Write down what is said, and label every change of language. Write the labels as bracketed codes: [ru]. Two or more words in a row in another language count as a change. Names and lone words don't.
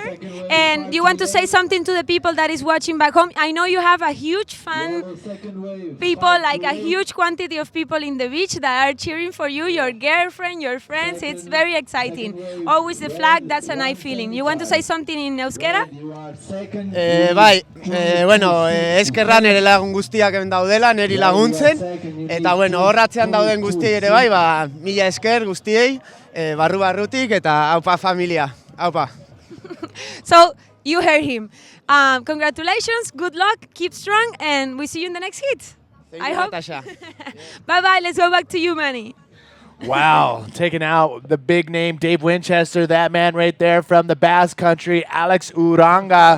[en] And you want to say something to the people that is watching back home? I know you have a huge fan people, like a huge quantity of people in the beach that are cheering for you, your girlfriend, your friends. It's very exciting. Always the flag, that's a nice feeling. You want to say something in euskera? [eu] Bai, eskerra nire lagun guztiak hemen daudela, niri laguntzen, eta horratzean dauden guztiei ere bai, mila esker guztiei, barrutik, eta aupa familia, aupa. [en] So, you heard him. Congratulations, good luck, keep strong, and we see you in the next hit. I hope. Bye-bye, let's go back to you, Manny. Wow, taking out the big name, Dave Winchester, that man right there from the Basque Country, Alex Uranga.